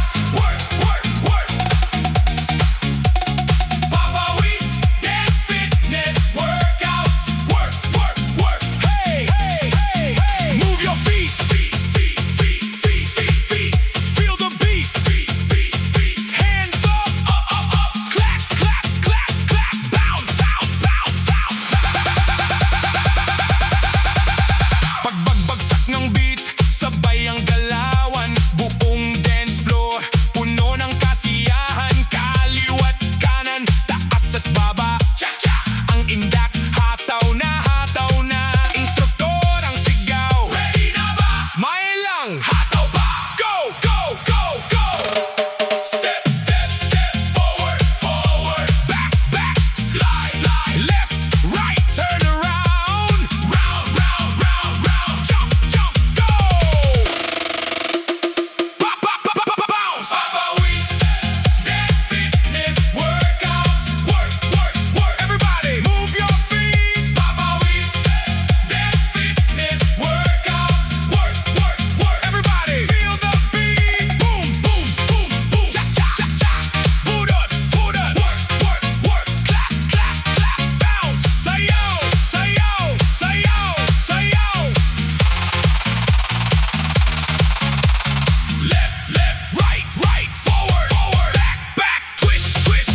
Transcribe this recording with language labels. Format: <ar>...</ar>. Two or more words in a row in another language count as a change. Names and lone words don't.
<en>Work, work, work. Waray-Waray Dance Fitness Workout. Work, work, work. Hey, hey, hey, hey. Move your feet, feet, feet, feet, feet, feet, feet. Feel the beat, beat, beat, beat. Hands up, up, up, up. Clap, clap, clap, clap. Bounce, bounce, bounce, bounce.</en> <tl>Pagbagbagsak ng beat, sabay ang galawan. Buong dance floor, puno ng kasiyahan. Kaliwat kanan, taas at baba. Cha-cha, ang indak, hataw na, hataw na. Instruktor ang sigaw. Ready na ba? Smile lang, hataw pa.</tl> <en>Go, go, go, go. Step, step, step. Forward, forward. Back, back. Slide, slide. Left, right. Turn around. Round, round, round, round. Jump, jump, go. Pop, pop, pop, pop, pop, bounce. Waray-Waray Dance Fitness Workout. Work, work, work. Everybody, move your feet. Waray-Waray Dance Fitness Workout. Work, work, work. Everybody, feel the beat. Boom, boom, boom, boom. Cha, cha, cha, cha. Budots, budots. Work, work, work. Clap, clap, clap. Bounce.</en> <tl>Sayaw, sayaw, sayaw, sayaw.</tl> <en>Left, left, right, right, forward, forward, back, back, twist, twist,</en>